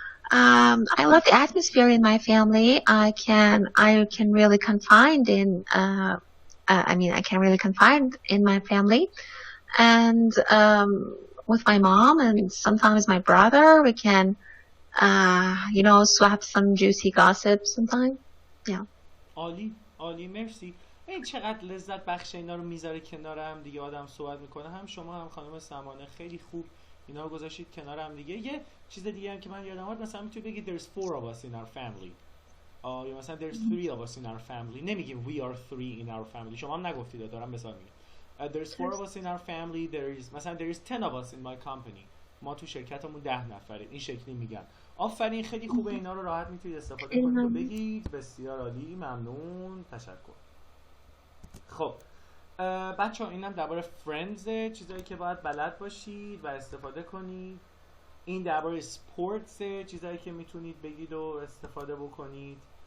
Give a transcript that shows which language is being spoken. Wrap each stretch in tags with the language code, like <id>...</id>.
<en>I love the atmosphere in my family. I can really confide in. I can really confide in my family, and with my mom and sometimes my brother, we can, swap some juicy gossip sometimes. Yeah.</en> <fa>عالی عالی، مرسی. این چقدر لذت بخش اینا رو میذاره کنار هم دیگه آدم صحبت میکنه، هم شما هم خانم سمانه، خیلی خوب اینا رو گذاشتید کنار هم دیگه. یه چیز دیگه هم که من یادم اومد، مثلا میتونید بگید</fa> <en>there's 4 of us in our family،</en> <fa>یا مثلا</fa> <en>there's 3 of us in our family،</en> <fa>نمیگیم</fa> <en>we are 3 in our family،</en> <fa>شما هم نگفتید، دارم مثال میگم.</fa> <en>there's 4 of us in our family،</en> <fa>مثلا</fa> <en>there's 10 of us in my company،</en> <fa>ما تو شرکتمون 10 نفره، این شکلی میگن. آفرین، خیلی خوبه، اینا رو راحت میتونید استفاده کنید و بگید. بسیار عالی، ممنون، تشکر. خب بچه ها، اینم درباره فرندزه، چیزایی که باید بلد باشید و استفاده کنید. این درباره سپورتسه، چیزایی که میتونید بگید و استفاده بکنید.</fa>